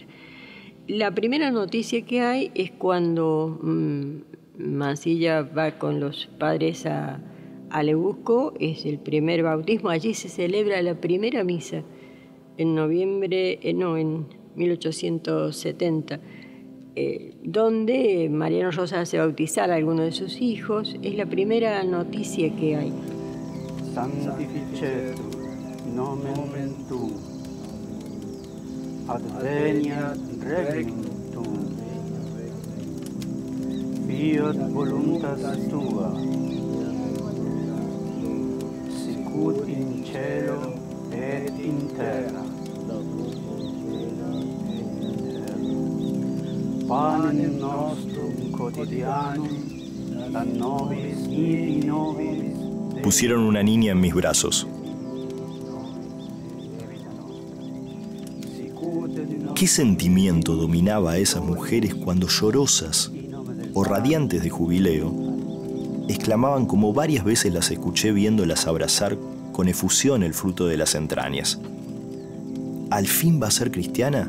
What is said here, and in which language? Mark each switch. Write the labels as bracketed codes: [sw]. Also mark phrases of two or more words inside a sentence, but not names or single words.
[es] La primera noticia que hay es cuando Mansilla va con los padres a Lebusco, es el primer bautismo. Allí se celebra la primera misa en en 1870, donde Mariano Rosa hace bautizar a alguno de sus hijos. Es la primera noticia que hay. [la] Sanctificetur nomen tuum, adveniat regnum tuum, fiat voluntas tua, sicut in cielo et in terra. Panem nostrum quotidianum da nobis et nobis. [es] Pusieron una niña en mis brazos. ¿Qué sentimiento dominaba a esas mujeres cuando llorosas o radiantes de jubileo exclamaban, como varias veces las escuché viéndolas abrazar con efusión el fruto de las entrañas: ¿al fin va a ser cristiana?